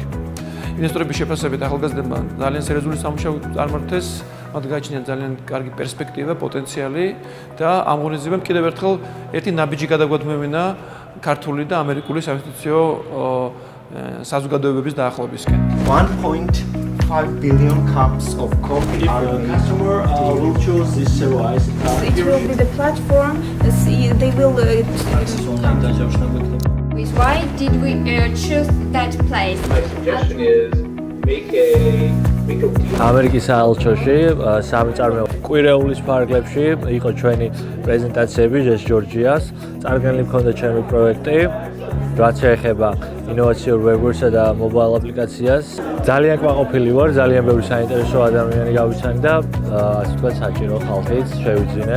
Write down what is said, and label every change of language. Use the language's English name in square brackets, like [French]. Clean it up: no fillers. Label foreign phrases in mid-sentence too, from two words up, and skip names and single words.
[Georgian] ინვესტორების შეფასებით ახალგაზრდებმა ძალიან სერიოზული სამუშაო წარმართეს, მათ გააჩნიათ ძალიან კარგი პერსპექტივა, პოტენციალი და ამ ღონისძიებამ კიდევ ერთხელ ერთი ნაბიჯი გადაგვადგმევინა ქართული და ამერიკული საინვესტიციო საზოგადოებების დაახლოებისკენ. [English] 1.5 billion cups of coffee. If a customer will choose this service, it will be the platform. They will. Why did we choose that place? My suggestion is make a deal. [Georgian] ამერიკის საელჩოში სამწარმოო კვირეულის ფარგლებში იყო ჩვენი პრეზენტაციები ჟეს ჯორჯიას. წარდგენილი მქონდა ჩემი პროექტი, რაც შეეხება ინოვაციურ ვებურსა და მობაილ აპლიკაციას. ძალიან კმაყოფილი ვარ, ძალიან ბევრი საინტერესო ადამიანი გავიცანი და ასე ვთქვათ საჭირო ხალხიც შევიძინე.